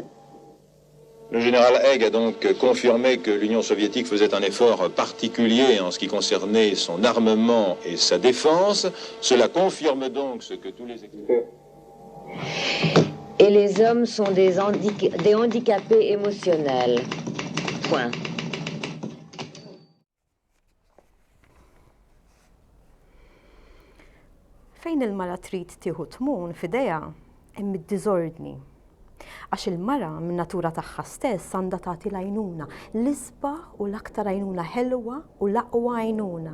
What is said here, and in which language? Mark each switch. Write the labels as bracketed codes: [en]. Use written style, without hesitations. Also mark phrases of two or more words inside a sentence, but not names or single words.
[fr] Le général Haig a donc confirmé que l'Union soviétique faisait un effort particulier en ce qui concernait son armement et sa défense. Cela confirme donc ce que tous les experts... Et les hommes sont des handicapés émotionnels. Point. [mt] Fejn il-mara trid tieħu tmun f'idejha hemm id-diżordni. Għax il-mara min natura tagħha stess għandha tagħti l-għajnuna l-isbaħ u l-aktar għajnuna ħelwa u l-aqwa għajnuna.